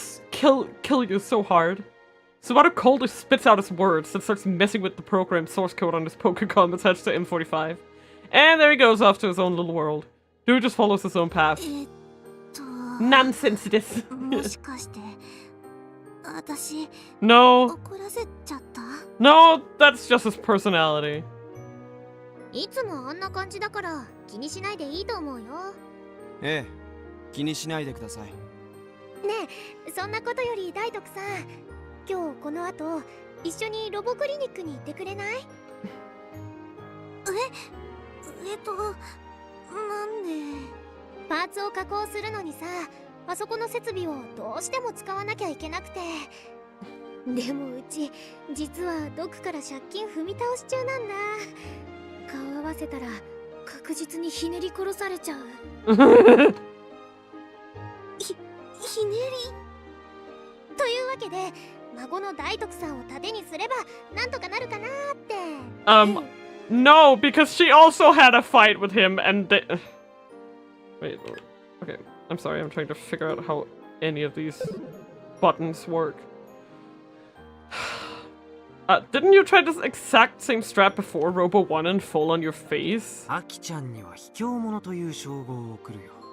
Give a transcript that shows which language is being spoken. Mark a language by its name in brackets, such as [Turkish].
[English] Kill you so hard. Subaru coldly spits out his words and starts messing with the program source code on his Pokecom attached to M45. And there he goes off to his own little world. Dude just follows his own path. [Japanese] と [English] Nonsense this. [Japanese] もしかして私 [English] No. [Japanese] 怒らせちゃった？ [English] No, that's just his personality. [Japanese] いつもあんな感じだから気にしないでいいと思うよ。ええ、気にしないでください。ねえ、そんなことより大徳さん、今日この後一緒にロボクリニックに行ってくれない？なんで？パーツを加工するのにさ、あそこの設備をどうしても使わなきゃいけなくて。でもうち実はドクから借金踏み倒し中なんだ。顔合わせたら確実にひねり殺されちゃう。ひねりというわけで、孫の大徳さんを盾にすればなんとかなるかなって。 [English] No, because she also had a fight with him and they... Wait, okay, I'm sorry, I'm trying to figure out how any of these buttons work. Didn't you try this exact same strap before, Robo 1, and fall on your face? [Japanese] アキちゃんには卑怯者という称号を送るよ。